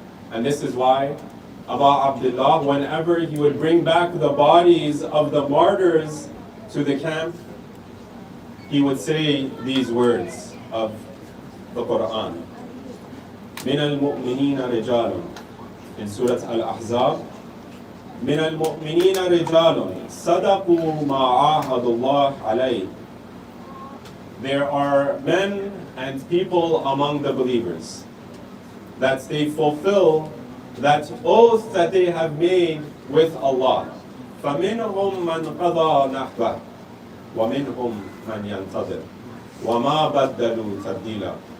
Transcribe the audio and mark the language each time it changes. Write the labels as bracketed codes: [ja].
[en] And this is why Abu Abdullah, whenever he would bring back the bodies of the martyrs to the camp, he would say these words of the Quran. [ar] من المؤمنين رجال [en] in [ar] Surah Al-Ahzab. من المؤمنين رجال صدقوا ما عاهدوا الله عليه. [en] There are men and people among the believers that they fulfill that oath that they have made with Allah. [ar] فَمِنْهُمْ مَنْ قَضَى نَحْبَهُ وَمِنْهُمْ مَنْ يَنْتَظِرُ وَمَا بَدَّلُوا تَبْدِيلًا.